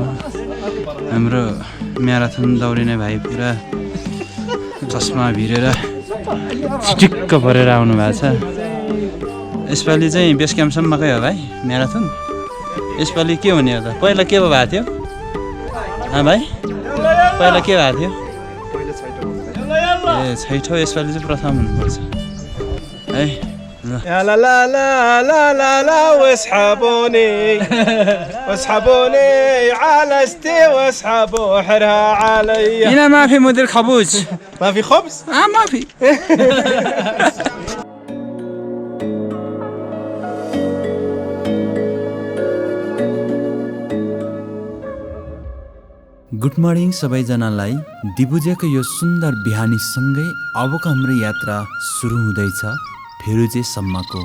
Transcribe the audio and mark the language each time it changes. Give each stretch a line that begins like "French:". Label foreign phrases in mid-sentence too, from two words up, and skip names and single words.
Nepali: हाम्रो म्याराथन दौडिने भाइ पुरा चस्मा भिरेर चिटिक्क भरेर आउनु भएको छ। यसपालि चाहिँ बेस क्याम्पसम्मकै हो भाइ म्याराथन। यसपालि के हुने हो त? पहिला के भएको थियो भाइ? पहिला के भएको थियो? ए छैठौँ। यसपालि चाहिँ प्रथम हुनुपर्छ है।
Arabic: يا لا لا لا لا لا لا واسحبوني على استي واسحبوا حرها علي. هنا ما في مدير خبوز. ما في خبز؟ ما في.
English: good morning
Nepali: सबैजनालाई। दिबुजेको यो सुन्दर बिहानीसँगै अबको हाम्रो यात्रा सुरु हुँदैछ फेरुजेसम्मको।